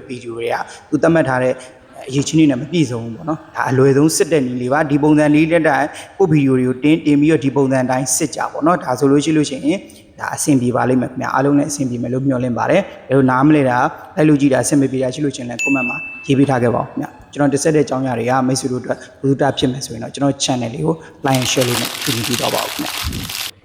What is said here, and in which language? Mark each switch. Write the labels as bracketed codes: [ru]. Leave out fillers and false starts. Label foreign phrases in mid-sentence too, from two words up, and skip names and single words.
[my] ဗီဒီယိုတွေကသူသတ်မှတ်ထားတဲ့အရေးချင်းတွေနဲ့မပြည့်စုံဘူးပေါ့နော်ဒါအလွယ်ဆုံးစစ်တဲ့နည်းလေးပါဒီပုံစံလေးတက်တိုင်းကိုဗီဒီယိုတွေကိုတင်ပြီးတော့ဒီပုံစံတိုင်းစစ်ကြပေါ့နော်ဒါဆိုလို့ရှိရင်ဒါအဆင်ပြေပါလိမ့်မယ်ခင်ဗျာအားလုံးနဲ့အဆင်ပြေမယ်လို့မျှော်လင့်ပါတယ်ဒါလို့နားမလဲတာလိုက်လို့ကြည့်တာအဆင်မပြေတာရှိလို့ချင်းလဲ comment မှာရေးပေးထားခဲ့ပါဦးခင်ဗျာကျွန်တော်တက်ဆက်တဲ့အကြောင်းအရာတွေကမိတ်ဆွေတို့အတွက်ဘုဒ္ဓဖြစ်မယ်ဆိုရင်တော့ကျွန်တော် channel လေးကို [en] like and share [my] လေးနဲ့ကြည့်ပြီးတော့ပါဦးခင်ဗျာ